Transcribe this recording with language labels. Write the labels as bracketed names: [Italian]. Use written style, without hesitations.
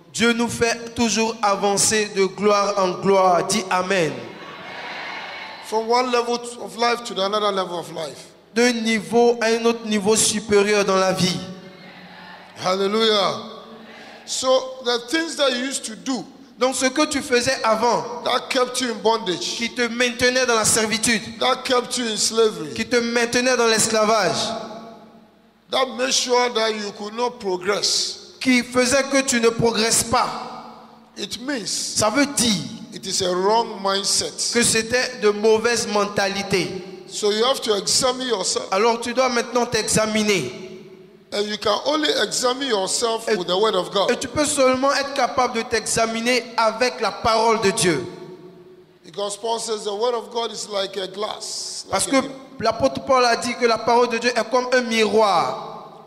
[French] Dieu nous fait toujours avancer de gloire en gloire. Dis Amen. [English] From one level of life to another level of life. [French] D'un niveau à un autre niveau supérieur dans la vie. Hallelujah. [English] So the things that you used to do [French] Donc ce que tu faisais avant, [English] that kept you in bondage, [French] qui te maintenait dans la servitude, [English] that kept you in slavery, [French] qui te maintenait dans l'esclavage, [English] that made sure that you could not progress, [French] qui faisait que tu ne progresses pas, [English] it means [French] ça veut dire [English] it is a wrong mindset. [French] que c'était de mauvaises mentalités. [English] So you have to examine yourself. [French] Alors tu dois maintenant t'examiner. [English] And you can only examine yourself with the word of God. [French] Et tu peux seulement être capable de t'examiner avec la parole de Dieu. [English] Because Paul says the word of God is like a glass. [French] Parce [English] like [French] que [English] a mirror. [French] l'apôtre Paul a dit que la parole de Dieu est comme un miroir.